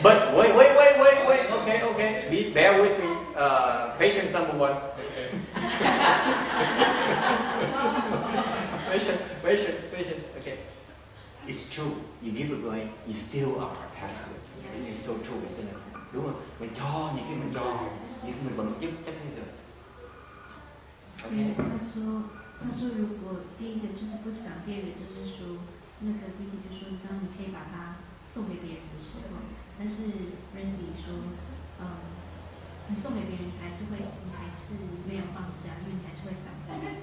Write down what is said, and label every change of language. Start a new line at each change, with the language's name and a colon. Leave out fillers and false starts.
English: But wait. Okay. Bear with me. Patience number 1. Patience. Okay. It's true. You give it away, you still are attached to it. It's so true, isn't it?
Vietnamese: Đúng không? Mình cho, nhiều khi mình cho, nhưng mình vẫn chấp như được.
Chinese: 他说如果第一个就是不想别人，就是说那个弟弟就说，当你可以把它送给别人的时候，但是 Randy 说，你送给别人，你还是没有放下，因为你还是会想到。